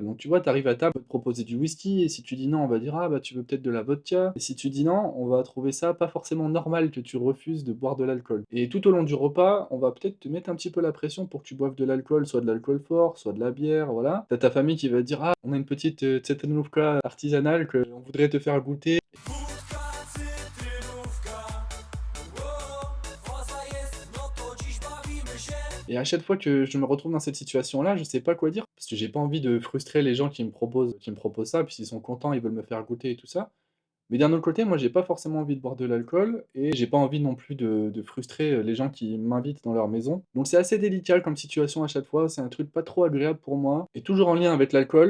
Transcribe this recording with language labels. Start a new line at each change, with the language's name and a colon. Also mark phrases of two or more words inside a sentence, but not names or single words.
French: Donc tu vois, tu arrives à table, on va te proposer du whisky, et si tu dis non, on va dire: «Ah bah, tu veux peut-être de la vodka?» Et si tu dis non, on va trouver ça pas forcément normal que tu refuses de boire de l'alcool. Et tout au long du repas, on va peut-être te mettre un petit peu la pression pour que tu boives de l'alcool, soit de l'alcool fort, soit de la bière, voilà. Tu ta famille qui va te dire: «Ah, on a une petite, cytrynovka artisanale qu'on voudrait te faire goûter».
Polish: Wódka, cytrynówka, woza jest, no to dziś bawimy się.
French: Et à chaque fois que je me retrouve dans cette situation-là, je sais pas quoi dire, parce que j'ai pas envie de frustrer les gens qui me proposent ça, puis s'ils sont contents, ils veulent me faire goûter et tout ça. Mais d'un autre côté, moi, j'ai pas forcément envie de boire de l'alcool et j'ai pas envie non plus de frustrer, les gens qui m'invitent dans leur maison. Donc c'est assez délicat comme situation à chaque fois, c'est un truc pas trop agréable pour moi et toujours en lien avec l'alcool.